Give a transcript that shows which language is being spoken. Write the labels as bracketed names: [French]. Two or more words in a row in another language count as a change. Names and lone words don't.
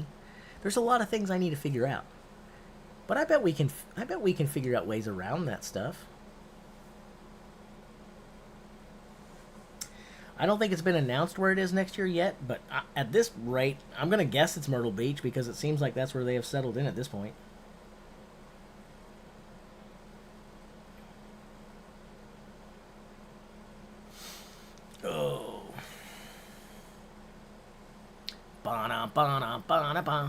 [English] There's a lot of things I need to figure out. But I bet we can figure out ways around that stuff. I don't think it's been announced where it is next year yet, but at this rate, I'm going to guess it's Myrtle Beach because it seems like that's where they have settled in at this point. Oh. Ba-na, ba-na, ba-na, ba.